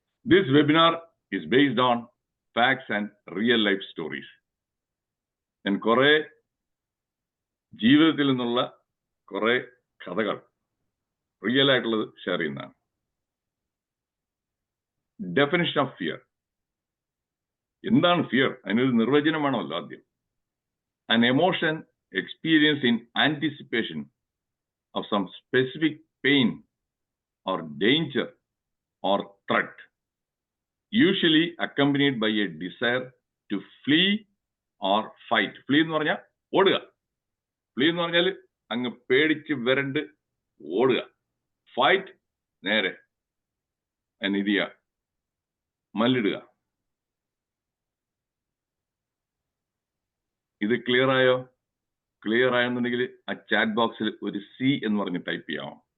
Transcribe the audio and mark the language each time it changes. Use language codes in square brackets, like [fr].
[en] This webinar is based on facts and real life stories. [ml] ഞാൻ കുറെ ജീവിതത്തിൽ നിന്നുള്ള കുറെ കഥകൾ റിയൽ ആയിട്ടുള്ളത് ഷെയർ ചെയ്യുന്നതാണ്. [en] Definition of fear. [ml] എന്താണ് ഫിയർ? അതിനൊരു നിർവചനം വേണമല്ലോ ആദ്യം. [en] An emotion experienced in anticipation of some specific pain or danger or threat, usually accompanied by a desire to flee or fight. [ml] Flee എന്ന് പറഞ്ഞാൽ ഓടുക. Flee എന്ന് പറഞ്ഞാൽ അങ്ങ് പേടിച്ച് വരണ്ട് ഓടുക. ഫൈറ്റ് നേരെ നിധിയ മല്ലിടുക. ഇത് ക്ലിയർ ആയോ? ക്ലിയർ ആയെന്നുണ്ടെങ്കിൽ ആ ചാറ്റ് ബോക്സിൽ ഒരു സി എന്ന് പറഞ്ഞ് ടൈപ്പ് ചെയ്യാമോ?